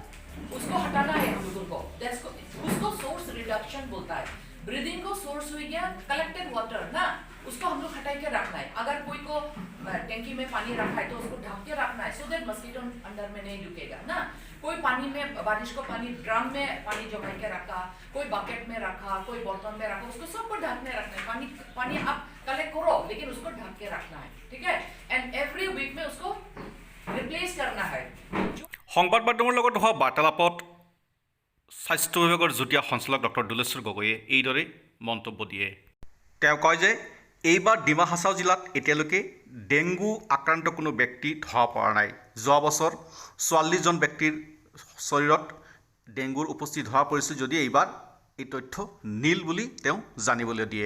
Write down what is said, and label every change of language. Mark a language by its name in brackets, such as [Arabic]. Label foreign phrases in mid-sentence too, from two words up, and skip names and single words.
[Hindi] हटाना है हम लोगों को उसको [English] source reduction [Hindi] बोलता है ब्रीदिंग को सोर्स हो गया [English] collected water [Hindi] ना उसको हम लोग हटा के रखना है अगर कोई को टैंकी में पानी रखा है तो उसको ढक के रखना है [English] so that mosquito [Hindi] अंदर में नहीं ढुकेगा ना कोई पानी में बारिश को पानी ड्रम में पानी जमा के रखा कोई बकेट में रखा कोई बर्तन में रखा उसको सबको ढक में रखना है पानी आप कलेक्ट करो लेकिन उसको ढक के रखना है ठीक है [English] and every week [Hindi] में उसको रिप्लेस करना है [Assamese] সংবাদ মাধ্যমৰ লগত হোৱা বাৰ্তালাপত স্বাস্থ্য বিভাগৰ যুটীয়া সঞ্চালক ডক্টৰ দুলেশ্বৰ গগৈয়ে এইদৰে মন্তব্য দিয়ে তেওঁ কয় যে এইবাৰ ডিমা হাছাও জিলাত এতিয়ালৈকে ডেংগু আক্ৰান্ত কোনো ব্যক্তি ধৰা পৰা নাই যোৱা বছৰ 44জন ব্যক্তিৰ শৰীৰত ডেংগুৰ উপস্থিতি ধৰা পৰিছিল যদি এইবাৰ এই তথ্য নীল বুলি তেওঁ জানিবলৈ দিয়ে